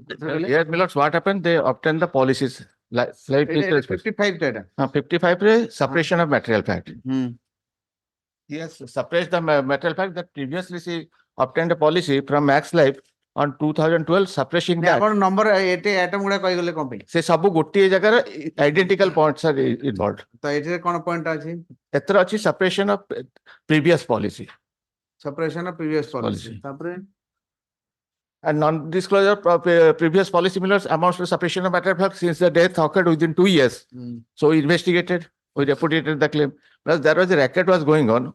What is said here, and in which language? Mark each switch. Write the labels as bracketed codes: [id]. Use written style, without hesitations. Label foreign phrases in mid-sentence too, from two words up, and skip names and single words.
[en] Yes, my lords, what happened? They obtained the policies. Like 55 data. 55 is suppression of material fact. Hmm. Yes, suppressed the material fact that previously she obtained a policy from Max Life on 2012 suppressing that. [or] ଆପଣ ନମ୍ବର ଏଠି ଆଇଟମ ଗୁଡା କହିଗଲେ କଣ ପାଇଁ? ସେ ସବୁ ଗୋଟିଏ ଜାଗାରେ [en] identical points are involved. [or] ତ ଏଠିରେ କଣ ପଏଣ୍ଟ ଅଛି? ଏଥିରେ ଅଛି [en] suppression of previous policy. Separation of previous policy. Policy. [or] ତାପରେ [en] And non-disclosure of previous policy millers amounts to suppression of material fact since the death occurred within 2 years. So we investigated, we repudiated the claim. Plus there was a racket was going on.